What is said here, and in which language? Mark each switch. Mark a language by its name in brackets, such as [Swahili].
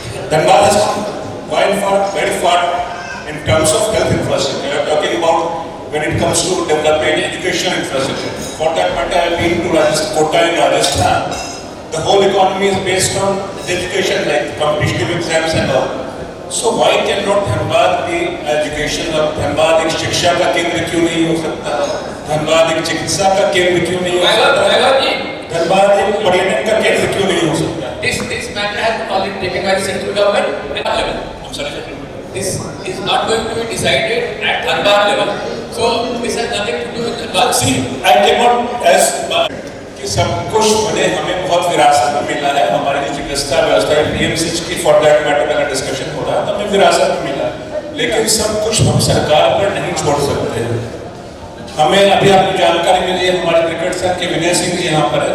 [English] Dhanbad has come very far in terms of health infrastructure. We are talking about when it comes to developing education infrastructure. For that matter, I have been to Kota in Rajasthan. The whole economy is based on education, like competitive exams and all. So why cannot Dhanbad be education [Hindi] और Dhanbad एक शिक्षा का केंद्र क्यों नहीं हो सकता? धनबाद एक चिकित्सा का केंद्र क्यों नहीं हो सकता? धनबाद एक पर्यटन का केंद्र क्यों नहीं हो सकता? [English] This matter has been already taken by the central government at level. I'm sorry. This is not going to be decided at Dhanbad level. So this has nothing to do with Dhanbad. See, I cannot as [Hindi] कि सब कुछ बने हमें बहुत विरासत में मिला है. हमारी जो चिकित्सा व्यवस्था है, PMCH की [English] for that matter [Hindi] अगर डिस्कशन हो रहा है तो हमें विरासत में मिला है. लेकिन सब कुछ हम सरकार पर नहीं छोड़ सकते हैं. हमें अभी आपको जानकारी मिली है, हमारे क्रिकेट संघ के विनय सिंह जी यहाँ पर है.